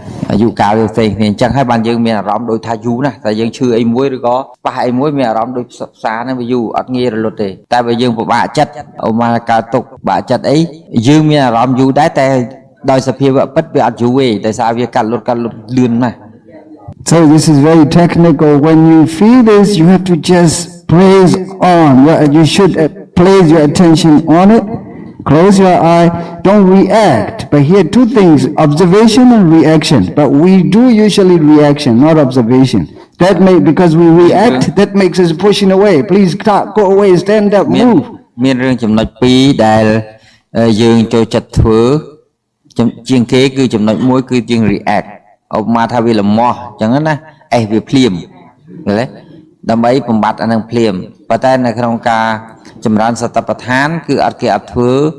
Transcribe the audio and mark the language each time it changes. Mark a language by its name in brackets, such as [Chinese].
[Khmer] អាយុកាលវាផ្សេងគ្នាអញ្ចឹងហើយបានយើងមានអារម្មណ៍ដូចថាយូរណាស់តែយើងឈឺអីមួយឬក៏ប៉ះអីមួយមានអារម្មណ៍ដូចផ្សារហ្នឹងវាយូរអត់ងាយរលត់ទេតែបើយើងពិបាកចិត្តឧបមាកើតទុកបាក់ចិត្តអីយើងមានអារម្មណ៍យូរដែរតែដោយសភាវៈពិតវាអត់យូរទេតែសារវាកាត់លត់លឿនណាស់ [English] So this is very technical. When you feel this, you have to just praise on. You should place your attention on it. Close your eye. Don't react. But here two things, observation and reaction. But we do usually reaction, not observation. Because we react, that makes us pushing away. Please go away, stand up, move. [Khmer] មានរឿងចំណុច2ដែលយើងចូលចិត្តធ្វើជាងគេគឺចំណុច1គឺជាង react ឧបមាថាវាលំមាស់អញ្ចឹងណាវាភ្លាមឃើញទេដើម្បីបំបត្តិអានឹងភ្លាមប៉ុន្តែនៅក្នុងការចម្រើនសតិប្បដ្ឋានគឺអត់ធ្វើ